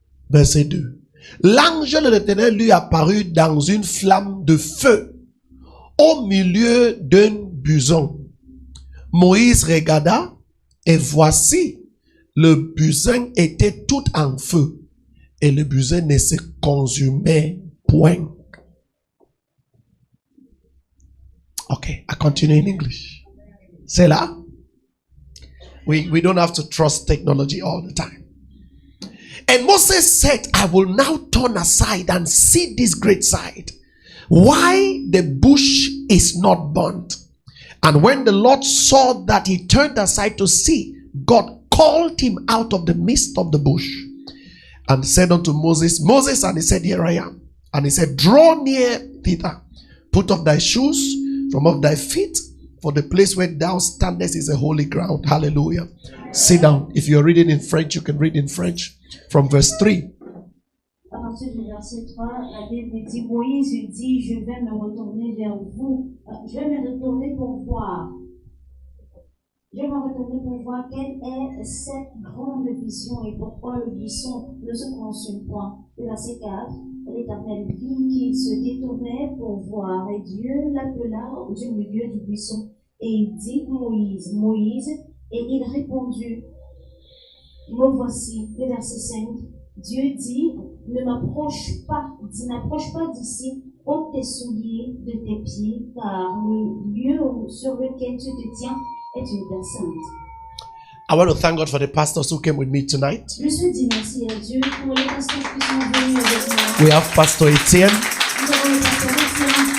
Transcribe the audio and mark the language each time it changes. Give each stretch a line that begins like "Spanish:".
French: Verset 2. L'ange de l'Éternel lui apparut dans une flamme de feu au milieu d'un buisson. Moïse regarda et voici, le buisson était tout en feu et le buisson ne se consumait point.
English: Okay, I continue in English.
French: C'est là?
English: We don't have to trust technology all the time. And Moses said, I will now turn aside and see this great sight, why the bush is not burnt. And when the Lord saw that he turned aside to see, God called him out of the midst of the bush and said unto Moses, Moses, and he said, here I am. And he said, draw near thither, put off thy shoes from off thy feet, for the place where thou standest is a holy ground. Hallelujah. Sit down. If you're reading in French, you can read in French. From verse 3.
French: à partir du verset 3, la Bible dit, Moïse dit, je vais me retourner vers vous, je vais me retourner pour voir. Je vais me retourner pour voir quelle est cette grande vision et pourquoi le buisson ne se consume point. Le verset 4, l'Éternel vit qu'il se détournait pour voir et Dieu l'appela du milieu du buisson et il dit, Moïse, Moïse, et il répondit, me voici. Le verset 5, Dieu dit, n'approche pas d'ici, ôte tes souliers de tes pieds, car le lieu sur lequel tu te tiens est une terre sainte.
English: I want to thank God for the pastors who came with me tonight.
French: Je suis dit merci à Dieu pour les pasteurs qui sont venus avec moi.
English: We have Pastor Etienne,
French: Nous avons le pasteur Etienne,